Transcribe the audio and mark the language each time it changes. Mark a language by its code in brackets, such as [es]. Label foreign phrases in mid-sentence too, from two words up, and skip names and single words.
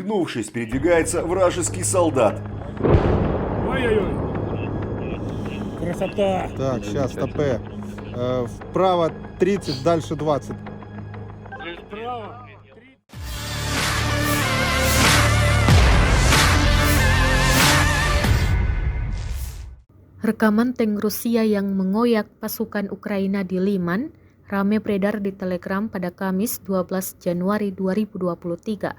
[ru] Пригнувшись, передвигается вражеский солдат. Ой-ой-ой. Красота. Так, сейчас ТП. Вправо 30, дальше 20. Справа. [id] Rekaman tank Rusia yang mengoyak pasukan Ukraina di Liman ramai beredar di Telegram pada Kamis 12 Januari 2023.